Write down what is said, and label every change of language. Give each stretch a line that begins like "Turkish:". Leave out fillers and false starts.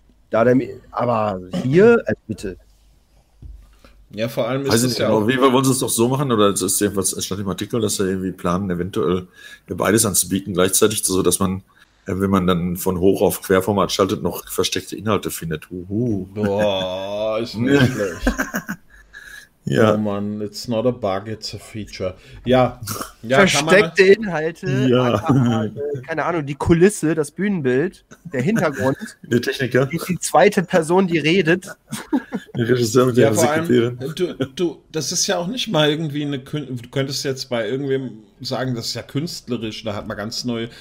German: Aber hier, bitte. Ja, vor allem ist es ja auch. Wir wollen es doch so machen, oder es ist jedenfalls statt im Artikel, dass wir irgendwie planen, eventuell beides anzubieten, gleichzeitig, so dass man, wenn man dann von Hoch- auf Querformat schaltet, noch versteckte Inhalte findet. Uhu. Boah, ist nicht schlecht. Ja.
English: Oh man, it's not a bug, it's a feature.
German: Ja, ja versteckte kann man, Inhalte, ja. Keine Ahnung, die Kulisse, das Bühnenbild, der Hintergrund. Der Techniker. Die zweite Person, die redet. Der Regisseur mit der Sekretärin. Das ist ja auch nicht mal irgendwie eine. Du könntest jetzt bei irgendwem sagen, das ist ja künstlerisch, da hat man ganz neue.